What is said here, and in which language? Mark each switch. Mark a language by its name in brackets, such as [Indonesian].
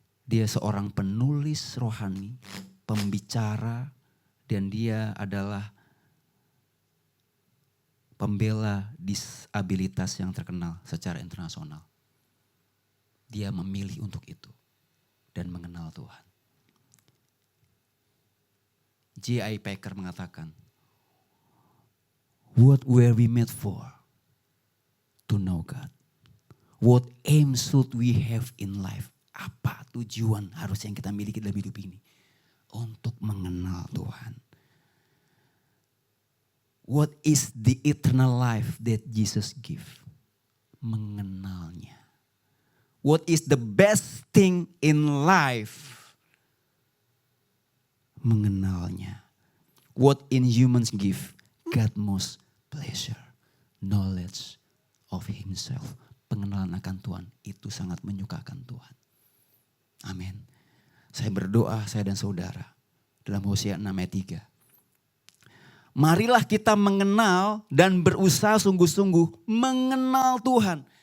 [Indonesian] Dia seorang penulis rohani, pembicara, dan dia adalah pembela disabilitas yang terkenal secara internasional. Dia memilih untuk itu dan mengenal Tuhan. J.I. [English] Packer mengatakan, what were we made for? To know God. What aim should we have in life? [Indonesian] Apa tujuan harus yang kita miliki dalam hidup ini? Untuk mengenal Tuhan. [English] What is the eternal life that Jesus give? [Indonesian] Mengenalnya. [English] What is the best thing in life? [Indonesian] Mengenalnya. [English] What in humans give God most pleasure? Knowledge of himself. [Indonesian] Pengenalan akan Tuhan itu sangat menyukakan Tuhan. Amin. Saya berdoa, saya dan saudara, dalam Hosea 6 ayat 3. Marilah kita mengenal dan berusaha sungguh-sungguh mengenal Tuhan.